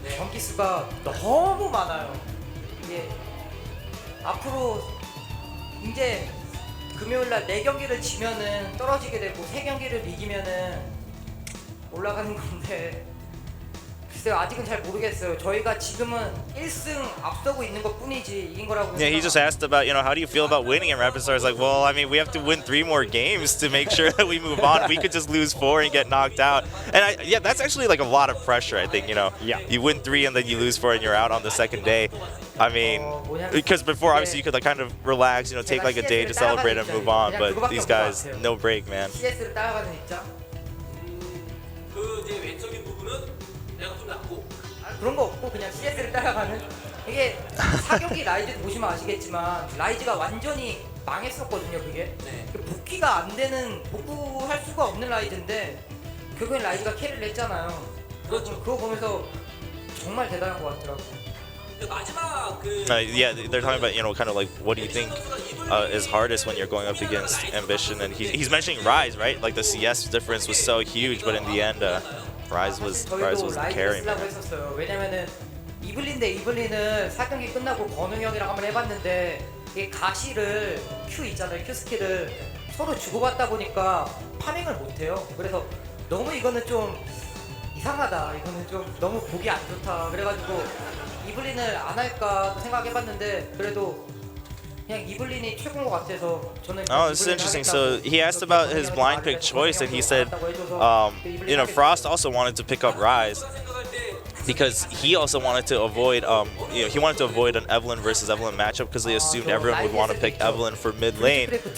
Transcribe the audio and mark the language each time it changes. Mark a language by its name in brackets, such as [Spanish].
[Korean] 경기 수가 너무 많아요. 이게 앞으로 이제 금요일날 4경기를 지면은 떨어지게 되고 3경기를 이기면은 올라가는 건데 글쎄요, 아직은 잘 모르겠어요. 저희가 지금은 1승 앞서고 있는 것 뿐이지 이긴 거라고. [English] Yeah, he just asked about, how do you feel about winning in Rapid Star? It's like, well, I mean, we have to win 3 more games to make sure that we move on. We could just lose 4 and get knocked out. And that's actually a lot of pressure, I think, Yeah. You win 3 and then you lose 4 and you're out on the second day. I mean, because before obviously you could kind of relax, take a day to celebrate and move on, but these guys, no break, man. [Korean] CS를 따라가는 입장. 그 이제 외적인 부분은 내가 좀 낫고. 그런 거 없고 그냥 CS를 따라가는. 이게 4경기 라이즈 보시면 아시겠지만 라이즈가 완전히 망했었거든요, 그게. 복귀가 안 되는, 복구할 수가 없는 라이즈인데 결국엔 라이즈가 캐리를 했잖아요. 그거 보면서 정말 대단한 것 같더라고요. [English] Yeah, they're talking about, you know, kind of like what do you think is hardest when you're going up against Ambition, and he's mentioning Rise, right? Like the CS difference was so huge, but in the end, Rise was the carry. [Korean] 라이즈 쓰려고 했었어요. 왜냐면은 이블린 대 이블린은 4경기 끝나고 건웅 형이랑 한번 해봤는데 이 가시를 Q 있잖아요. Q 스킬을 서로 주고받다 보니까 파밍을 못해요. 그래서 너무 이거는 좀 이상하다. 이거는 좀 너무 보기 안 좋다. 그래가지고 이블린을 안 할까 생각해봤는데 그래도 그냥 이블린이 최고인 것 같아서 저는. [English] Oh, this is interesting. So he asked about his blind pick choice, and he said, you know, Frost also wanted to pick up Rise because he also wanted to avoid, you know, he wanted to avoid an Evelyn versus Evelyn matchup because they assumed everyone would want to pick Evelyn for mid lane.